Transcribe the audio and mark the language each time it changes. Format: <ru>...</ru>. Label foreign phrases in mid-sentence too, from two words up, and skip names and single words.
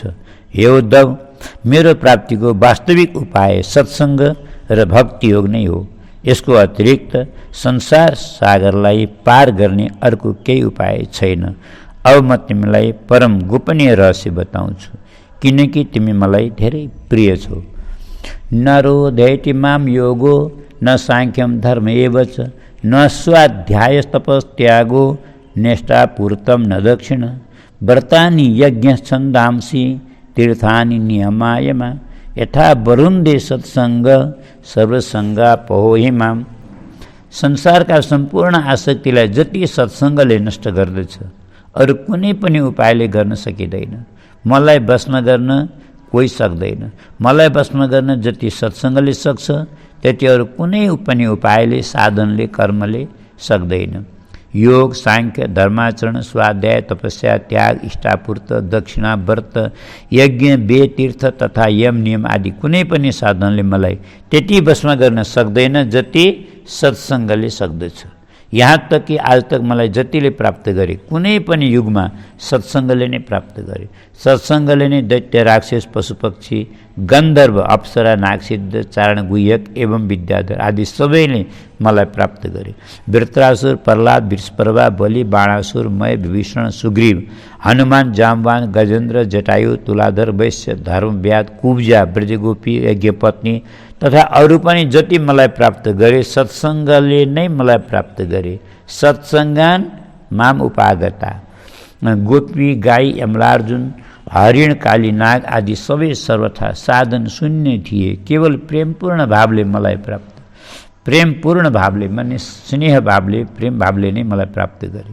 <ne>हे उद्धव, मेरो प्राप्तिको वास्तविक उपाय सत्सङ्ग र भक्ति योग नै हो। यसको अतिरिक्त संसार सागरलाई पार गर्ने अर्को केही उपाय छैन। अब म तिमीलाई परम गोपनीय रहस्य बताउँछु, किनकि तिमी मलाई धेरै प्रिय छौ।</ne> <sa>नरोधयति माम योगो न साङ्ख्यम धर्म एव च न स्वाध्यायस्तपस्त्यागो नेष्टापूर्तम न दक्षिण व्रतानि यज्ञछन्दांसि तीर्थानि नियमायमा यथा वरुन्धे सत्सङ्ग सर्वसङ्गापहोहि माम।</sa> <ne>संसारका सम्पूर्ण आसक्तिलाई जति सत्सङ्गले नष्ट गर्दछ अरू कुनै पनि उपायले गर्न सकिँदैन। मलाई भस्म गर्न कोही सक्दैन। मलाई भस्म गर्न जति सत्सङ्गले सक्छ त्यति अरू कुनै पनि उपायले, साधनले, कर्मले सक्दैन। योग, साङ्ख्य, धर्माचरण, स्वाध्याय, तपस्या, त्याग, इष्टापूर्त, दक्षिणा, व्रत, यज्ञ, वेद, तीर्थ तथा यम नियम आदि कुनै पनि साधनले मलाई त्यति भस्म गर्न सक्दैन जति सत्सङ्गले सक्दछ।</ne> <hi>यहाँ तक कि आज तक</hi> <ne>मलाई जतिले प्राप्त गरे कुनै पनि युगमा सत्सङ्गले नै प्राप्त गरे। सत्सङ्गले नै दैत्य, राक्षस, पशुपक्षी, गन्धर्व, अप्सरा, नागसिद्ध, चारण, गुह्यक एवं विद्याधर आदि सबैले मलाई प्राप्त गरे। वृत्रासुर, प्रह्लाद, वृषपर्वा, बलि, बाणासुर, मय, विभीषण, सुग्रीव, हनुमान, जाम्बान, गजेन्द्र, जटायु, तुलाधर, वैश्य, धर्मव्याध, कुब्जा, ब्रजगोपी, यज्ञपत्नी तथा अरू पनि जति मलाई प्राप्त गरे सत्सङ्गले नै मलाई प्राप्त गरे।</ne> <sa>सत्सङ्गान माम उपागता।</sa> <ne>गोपी, गाई, यमलार्जुन, हरिण, काली, नाग आदि सबै सर्वथा साधन शून्य थिए। केवल प्रेमपूर्ण भावले मलाई प्राप्त, प्रेमपूर्ण भावले माने स्नेह भावले, प्रेम भावले नै मलाई प्राप्त गरे।</ne>